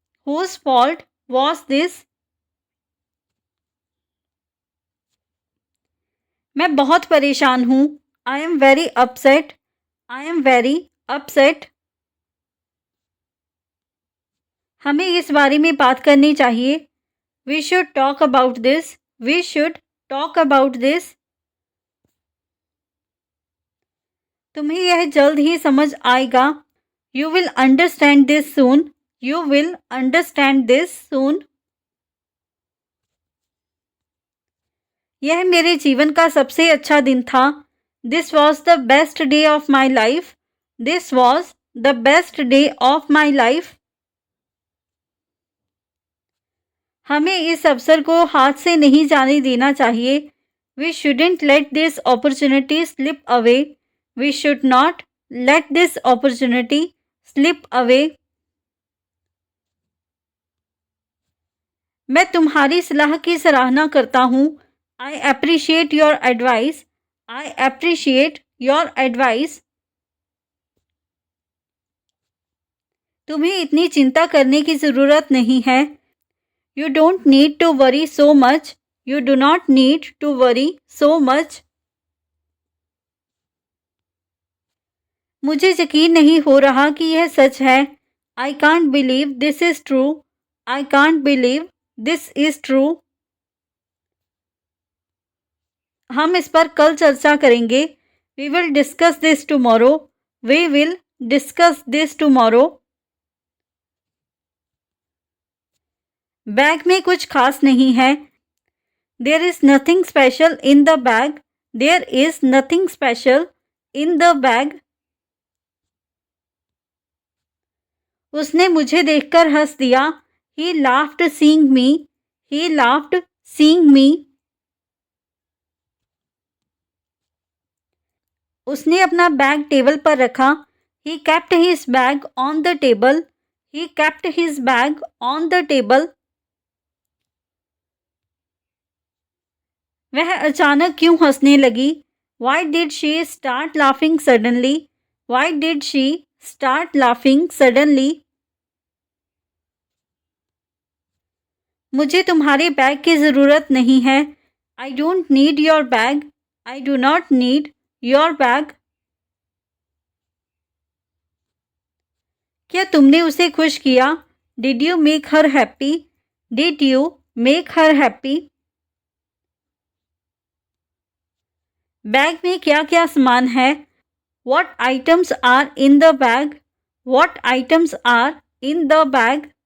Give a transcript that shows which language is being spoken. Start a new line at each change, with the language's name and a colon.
English: Whose fault was this?
Hindi: मैं बहुत परेशान हूँ।
English: I am very upset. I am very upset.
Hindi: हमें इस बारे में बात करनी चाहिए।
English: We should talk about this. We should talk about this.
Hindi: तुम्हें यह जल्द ही समझ आएगा।
English: You will understand this soon. You will understand this soon.
Hindi: यह मेरे जीवन का सबसे अच्छा दिन था।
English: This was the best day of my life. This was the best day of my life.
Hindi: हमें इस अवसर को हाथ से नहीं जाने देना चाहिए।
English: We shouldn't let this opportunity slip away. We should not let this opportunity slip away.
Hindi: मैं तुम्हारी सलाह की सराहना करता हूँ।
English: I appreciate your advice. I appreciate your advice.
Hindi: तुम्हें इतनी चिंता करने की ज़रूरत नहीं है।
English: You don't need to worry so much. You do not need to worry so much.
Hindi: मुझे यकीन नहीं हो रहा कि यह सच है।
English: I can't believe this is true. I can't believe this is true.
Hindi: हम इस पर कल चर्चा करेंगे।
English: We will discuss this tomorrow. We will discuss this tomorrow.
Hindi: Bag में कुछ खास नहीं है।
English: There is nothing special in the bag. There is nothing special in the bag.
Hindi: उसने मुझे देखकर हंस दिया।
English: He laughed seeing me. He laughed seeing me.
Hindi: उसने अपना बैग टेबल पर रखा।
English: He kept his bag on the table. He kept his bag on the table.
Hindi: वह अचानक क्यों हंसने लगी?
English: Why did she start laughing suddenly? Why did she start laughing suddenly?
Hindi: मुझे तुम्हारे बैग की ज़रूरत नहीं है।
English: I don't need your bag. I do not need your bag.
Hindi: क्या तुमने उसे खुश किया?
English: Did you make her happy? Did you make her happy?
Hindi: Bag में क्या क्या सामान है?
English: What items are in the bag? What items are in the bag?